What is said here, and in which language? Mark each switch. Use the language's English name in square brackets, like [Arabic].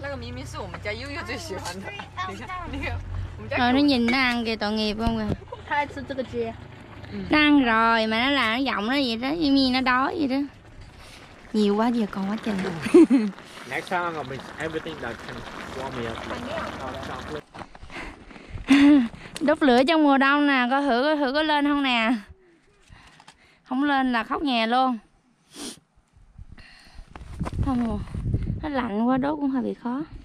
[Chinese] 那个明明是我们家悠悠最喜欢的，你看那个我们家 [Vietnamese] Rồi nó nhìn nó ăn kìa, tội nghiệp không kìa. [Chinese] 他爱吃这个汁。 [Vietnamese] Nó ăn rồi mà nó làm nó giọng nó vậy đó, như như nó đói vậy đó. Nhiều quá giờ còn quá trời. [English] Next time I'm gonna bring everything that can warm me up. Hot chocolate. [Vietnamese] Đốt lửa trong mùa đông nè, coi thử có lên không nè. Không lên là khóc nhè luôn. Không, nó lạnh quá đốt cũng hơi bị khó.